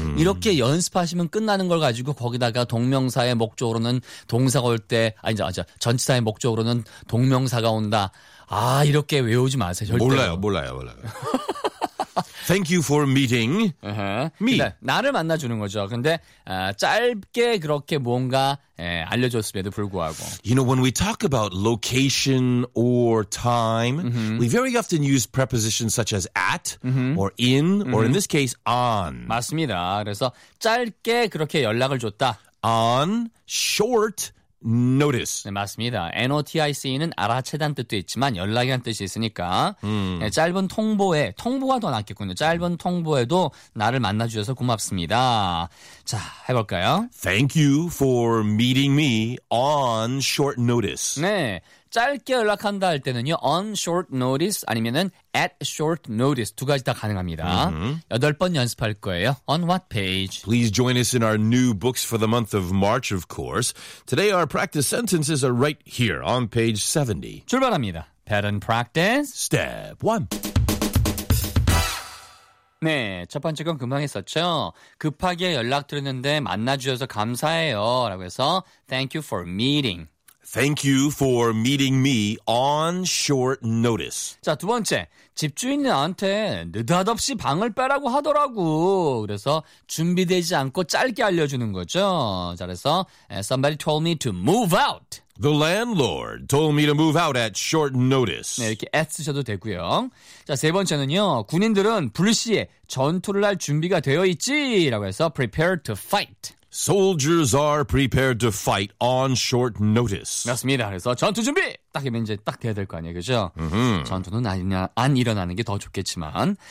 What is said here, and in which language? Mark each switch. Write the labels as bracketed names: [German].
[Korean] 이렇게 연습하시면 끝나는 걸 가지고 거기다가 동명사의 목적으로는 동사가 올 때, 아니죠. 전치사의 목적으로는 동명사가 온다. 아, 이렇게 외우지 마세요. 절대. 몰라요. [English] Thank you for meeting me. [Korean] 근데 나를 만나주는 거죠. 근데 짧게 그렇게 뭔가 알려줬음에도 불구하고. [English] You know, when we talk about location or time, we very often use prepositions such as at or in or in this case on. [Korean] 맞습니다. 그래서 짧게 그렇게 연락을 줬다. [English] On short notice. [Korean] 네, 맞습니다. N-O-T-I-C는 알아채다는 뜻도 있지만 연락이란 뜻이 있으니까 네, 짧은 통보에, 통보가 더 낫겠군요. 짧은 통보에도 나를 만나주셔서 고맙습니다. 자, 해볼까요? [English] Thank you for meeting me on short notice. [Korean] 네, 짧게 연락한다 할 때는요. [English] On short notice [Korean] 아니면은 [English] at short notice [Korean] 두 가지 다 가능합니다. 여덟 번 연습할 거예요. [English] On what page? Please join us in our new books for the month of March, of course. Today our practice sentences are right here on page 70. [Korean] 출발합니다. [English] Pattern practice. Step 1. [Korean] 네, 첫 번째 건 금방 했었죠. 급하게 연락드렸는데 만나주셔서 감사해요. 라고 해서 [English] Thank you for meeting. Thank you for meeting me on short notice. [Korean] 자, 두 번째. 집주인 나한테 느닷없이 방을 빼라고 하더라고. 그래서 준비되지 않고 짧게 알려주는 거죠. 자, 그래서 [English] somebody told me to move out. The landlord told me to move out at short notice. [Korean] 네, 이렇게 at 쓰셔도 되고요. 자, 세 번째는요. 군인들은 불시에 전투를 할 준비가 되어 있지라고 해서 [English] prepare to fight. Soldiers are prepared to fight on short notice. [Korean] 맞습니다. 그래서 전투 준비! 딱 이면 이제 딱 돼야 될 거 아니에요. 그죠? 전투는 아니냐, 안 일어나는 게 더 좋겠지만.